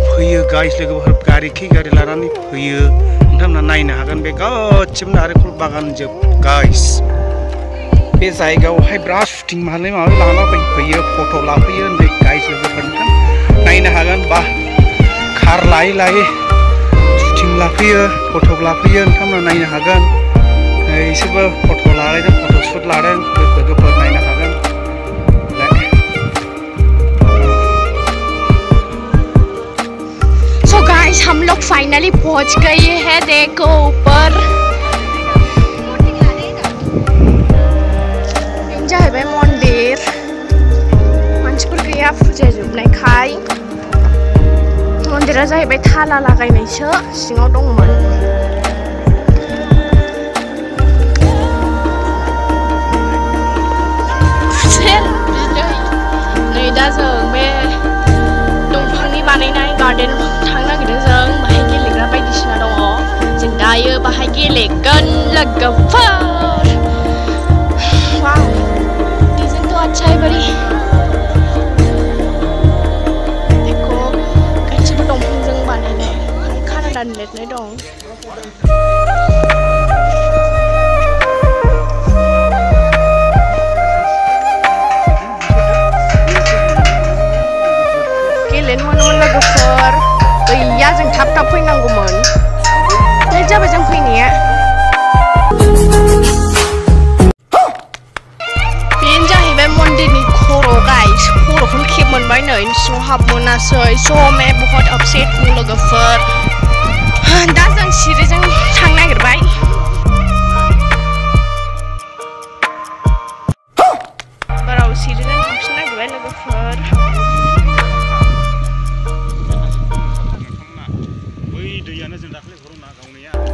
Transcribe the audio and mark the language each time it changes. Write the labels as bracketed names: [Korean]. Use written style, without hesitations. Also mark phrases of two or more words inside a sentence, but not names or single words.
[Bodo] फैयो गाइस लोगोफोर गारि लानानै फैयो नोंथांमोना नायनो हागोन बे गासिबो नारेंखल बागान जोब गाइस बे जायगायावहाय बिराद शुटिं माबा लाना फैयो फट' लाफैयो होनबाय गाइस लोगोफोर नोंथां नायनो हागोन बा कार लायै शुटिं लाफैयो फट' लाफैयो नोंथांमोना नायनो हागोन इसोरबो फट' लालायदों [English] photo shoot [Bodo] लादों लोगोफोर नायनो हागोन [English] So guys [Hindi] हम लोग फाइनली पहुंच गए हैं देखो ऊपर [Bodo] जाहैबाय मन्दिर मानसिफोर गैया फुजा जोबनायखाय मन्दिरा जाहैबाय थाला लागायनायसो सिङाव दंमोन नै दा जों बे दंफांनि बानायनाय गार्डेन थांनो नागिरदों जों बाहाय गेलेग्रा बायदिसिना दङ जों दा गेलेगोन लोगोफोर। [Hindi] वाव डिजाइन तो अच्छा है बड़ी। [Bodo] देखो गासिबो दंफांजों बानायनाय खाना दान लिरनाय दं। गेलेनो मोनोमोन लोगोफोर। गैया जों थाब थाब फैनांगौमोन। लेट जाबाय जों फैनाया। बेनो जाहैबाय मन्दिरनि खर' गाइस। खर'खौनो खेब मोनबाय नै सिङाव हाबनो मोनासै। [Hindi] स' मैं बहुत अपसेट हूँ लोगोफोर। [Bodo] दा जों सिरिजों थांनो नागिरबाय। बाराव सिरिजों थांफिननो नागिरबाय लोगोफोर। बै दैयानो जों दाख्लै हराव ना गावनाया।